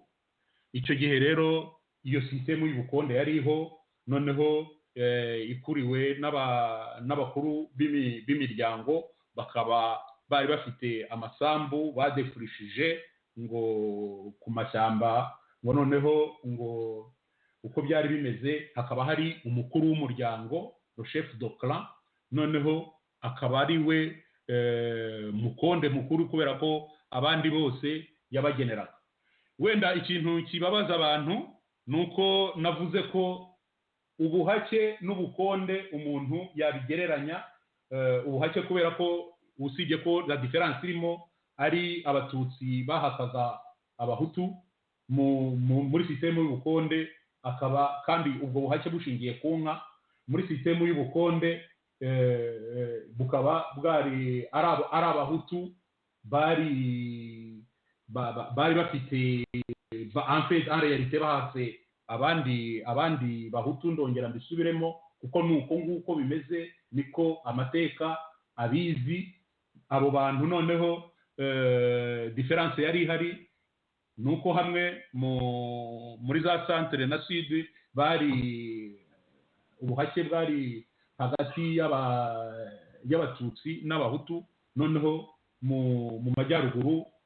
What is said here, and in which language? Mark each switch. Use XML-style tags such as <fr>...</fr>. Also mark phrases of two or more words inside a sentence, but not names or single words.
<rw>Icyo gihe rero iyo sisitemu y'ubukonde yariho noneho ikuriwe n'abakuru b'imiryango bakaba bari bafite amasambu badefurishije ngo ku mashyamba ngo noneho ngo uko byari bimeze hakaba hari umukuru w'umuryango</rw> <fr>le chef de clan</fr> <rw>noneho akaba ari we mukonde mukuru kubera ko abandi bose yabageneraga. Wenda ikintu kibabaza abantu nuko navuze ko ubuhake n'ubukonde umuntu yabigereranya ubuhake kubera ko usibye ko</rw> <fr>la différence</fr> <rw>irimo ari abatutsi bahakaga abahutu muri systeme y'ubukonde akaba kandi ubwo buhake bushingiye ku nka muri systeme y'ubukonde bukaba bwari ari abahutu bari bafite</rw> <fr>en réalité</fr> <rw>bahatse abandi bahutu ndongera mbisubiremo kuko nuko nguko bimeze niko amateka abizi abo bantu. Noneho difference yari ihari nuko hamwe muri za centre na sud bari ubuhake bwari hagati y'abatutsi n'abahutu noneho mu majyaruguru</rw>